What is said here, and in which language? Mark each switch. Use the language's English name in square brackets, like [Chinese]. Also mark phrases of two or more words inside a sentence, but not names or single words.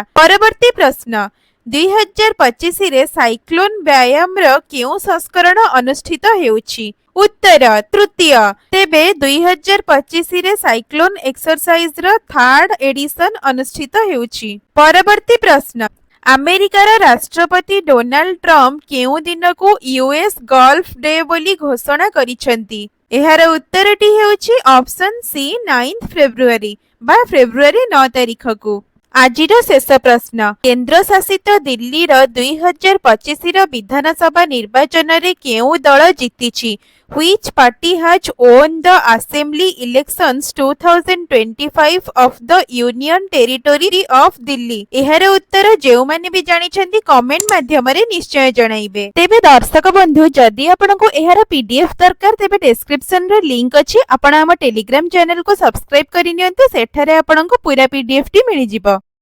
[Odia] ପରବର୍ତ୍ତୀ ପ୍ରଶ୍ନ। 2025 ରେ ସାଇକ୍ଲୋନ ବ୍ୟାୟାମ ର କେଉଁ ସଂସ୍କରଣ ଅନୁଷ୍ଠିତ ହେଉଛି? ଉତ୍ତର ତୃତୀୟ। ତେବେ 2025 ରେ [English] Cyclone exercise [Odia] ର [English] 3rd edition [Odia] ଅନୁଷ୍ଠିତ ହେଉଛି। ପରବର୍ତ୍ତୀ ପ୍ରଶ୍ନ। ଆମେରିକାର ରାଷ୍ଟ୍ରପତି ଡୋନାଲ୍ଡ ଟ୍ରମ୍ପ କେଉଁ ଦିନକୁ ୟୁଏସ୍ ଗଲ୍ଫ ଡେ ବୋଲି ଘୋଷଣା କରିଛନ୍ତି? ଏହାର ଉତ୍ତରଟି ହେଉଛି ଅପସନ୍ ସି 9 ଫେବୃଆରୀ ବା ଫେବୃଆରୀ 9 ତାରିଖକୁ। ଆଜିର ଶେଷ ପ୍ରଶ୍ନ, କେନ୍ଦ୍ରଶାସିତ ଦିଲ୍ଲୀର 2025ର ବିଧାନସଭା ନିର୍ବାଚନରେ କେଉଁ ଦଳ ଜିତିଛି? [English] Which party has won the assembly elections 2025 of the Union Territory of Delhi? [Odia] ଏହାର ଉତ୍ତର ଯେଉଁମାନେ ବି ଜାଣିଛନ୍ତି କମେଣ୍ଟ ମାଧ୍ୟମରେ ନିଶ୍ଚୟ ଜଣାଇବେ। ତେବେ ଦର୍ଶକ ବନ୍ଧୁ, ଯଦି ଆପଣଙ୍କୁ ଏହାର PDF ଦରକାର ତେବେ ଡେସ୍କ୍ରିପସନରେ ଲିଙ୍କ ଅଛି। ଆପଣ ଆମ ଟେଲିଗ୍ରାମ ଚ୍ୟାନେଲକୁ ସବସ୍କ୍ରାଇବ କରିନିଅନ୍ତୁ, ସେଠାରେ ଆପଣଙ୍କୁ ପୁରା PDF ଟି ମିଳିଯିବ।